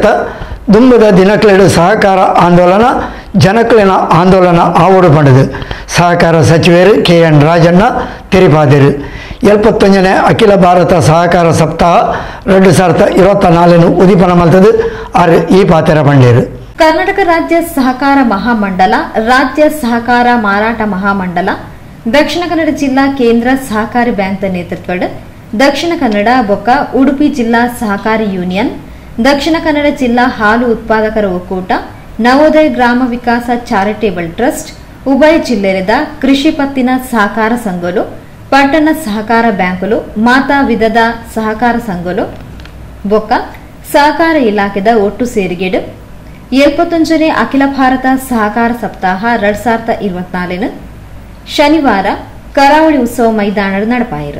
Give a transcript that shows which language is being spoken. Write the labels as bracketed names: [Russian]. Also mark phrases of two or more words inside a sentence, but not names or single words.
[Tulu] ದುಂಬದ ದಿನಕ್ಲೆಡು ಸಹಕಾರ ಆಂದೋಲನ ಜನಕ್ಲಿನ ಆಂದೋಲನ ಆವಡು ಪಂಡದು ಸಹಕಾರ ಸಚಿವರು KN ರಾಜಣ್ಣ ತೆರಿಪಾದಿರು 75ನೇ ಅಖಿಲ ಭಾರತ ಸಹಕಾರ ಸಪ್ತಾಹ 2024 ಉದಿಪನ ಮಲ್ತದು ಆರು ಈ ಪಾತೆರ ಪಂಡೇರು. ಕರ್ನಾಟಕ ರಾಜ್ಯ ಸಹಕಾರ ಮಹಾಮಂಡಲ, ರಾಜ್ಯ ಸಹಕಾರ ಮಾರಾಟ ಮಹಾಮಂಡಲ, ದಕ್ಷಿಣ ಕನ್ನಡ ಜಿಲ್ಲಾ ಕೇಂದ್ರ ಸಹಕಾರಿ ಬ್ಯಾಂಕ್ ನೇತೃತ್ವದ ದಕ್ಷಿಣ ಕನ್ನಡ ಬೊಕ್ಕ ಉಡುಪಿ ಜಿಲ್ಲಾ ಸಹಕಾರಿ ಯೂನಿಯನ್, ದಕ್ಷಿಣ ಕನ್ನಡ ಜಿಲ್ಲಾ ಹಾಲು ಉತ್ಪಾದಕರ ಒಕ್ಕೂಟ, ನವೋದಯ ಗ್ರಾಮ ವಿಕಾಸ ಚಾರಿಟೇಬಲ್ ಟ್ರಸ್ಟ್, ಉಭಯ ಜಿಲ್ಲೆರದ ಕೃಷಿ ಪತ್ತಿನ ಸಹಕಾರ ಸಂಘಗಳು, ಪಟ್ಟಣ ಸಹಕಾರ ಬ್ಯಾಂಕುಲು, ಮಾತಾ ವಿಧದ ಸಹಕಾರ ಸಂಘಗಳು ಬೊಕ್ಕ ಸಹಕಾರ ಇಲಾಖೆದ ಒಟ್ಟು ಸೇರಿಗೆಡು 75ನೇ ಅಖಿಲ ಭಾರತ ಸಹಕಾರ ಸಪ್ತಾಹ 2024 ಶನಿವಾರ ಕರಾವಳಿ ಉತ್ಸವ ಮೈದಾನದ ನಡಪಾಯಿರು.